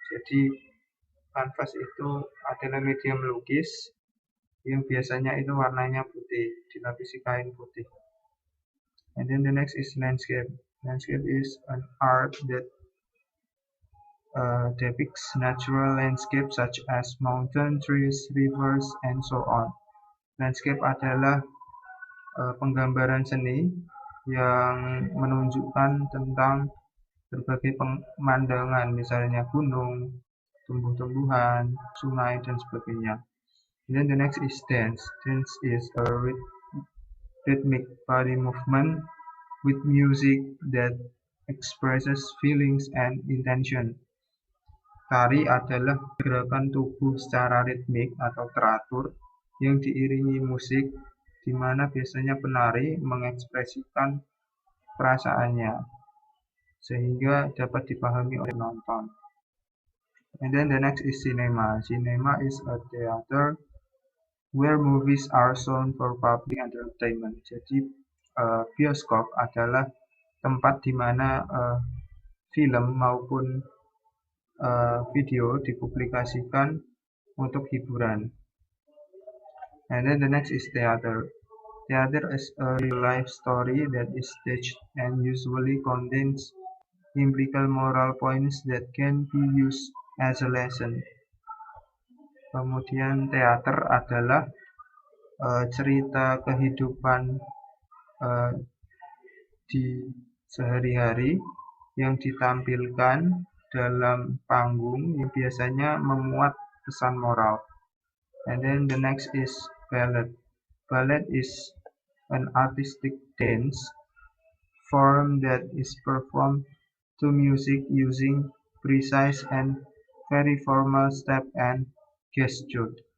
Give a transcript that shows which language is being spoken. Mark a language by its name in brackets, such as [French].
[Indonesian] Jadi kanvas itu adalah media melukis yang biasanya itu warnanya putih, dilapisi kain putih. [English] And then the next is landscape. Landscape is an art that depicts natural landscape such as mountain, trees, rivers, and so on. [Indonesian] Landscape adalah penggambaran seni yang menunjukkan tentang berbagai pemandangan, misalnya gunung, tumbuh-tumbuhan, sungai, dan sebagainya. [English] And then the next is dance. Dance is a rhythmic body movement with music that expresses feelings and intention. [Indonesian] Tari adalah gerakan tubuh secara ritmik atau teratur yang diiringi musik, di mana biasanya penari mengekspresikan perasaannya sehingga dapat dipahami oleh penonton. [English] And then the next is cinema. Cinema is a theater where movies are shown for public entertainment. [Indonesian] Jadi bioskop adalah tempat di mana film maupun video dipublikasikan untuk hiburan. [English] And then the next is theater. Theater is a real-life story that is staged and usually contains implical moral points that can be used as a lesson. [Indonesian] Kemudian teater adalah cerita kehidupan di sehari-hari yang ditampilkan dalam panggung yang biasanya memuat pesan moral. [English] And then the next is ballet. Ballet is an artistic dance form that is performed to music using precise and very formal step and gesture.